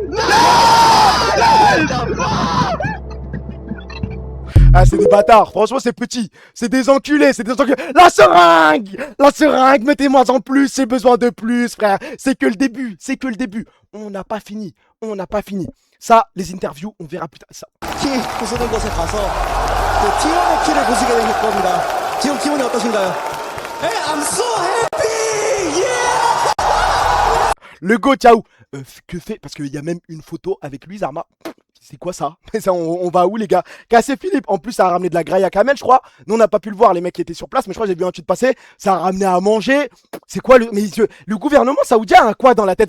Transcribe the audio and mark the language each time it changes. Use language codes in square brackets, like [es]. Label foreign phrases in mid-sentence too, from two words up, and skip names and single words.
[fr] Ah, c'est des bâtards. Franchement, c'est petit. C'est des enculés. C'est des enculés. La seringue! La seringue, mettez-moi en plus. J'ai besoin de plus, frère. C'est que le début. C'est que le début. On n'a pas fini. On n'a pas fini. Ça, les interviews, on verra plus tard. Ça. [ko] 구성된 곳에 가서 T1의 키를 보시게 될 겁니다. 지금 기분이 어떠신가요? [en] Hey, I'm so happy! Yeah! [fr] Le go, ciao. Que fait? Parce qu'il y a même une photo avec lui, Zarma. C'est quoi ça? Mais ça, on va où les gars? Cassé Philippe. En plus, ça a ramené de la graille à Kamel, je crois. Nous, on n'a pas pu le voir, les mecs qui étaient sur place, mais je crois que j'ai vu un tweet passer. Ça a ramené à manger. C'est quoi le gouvernement saoudien a quoi dans la tête?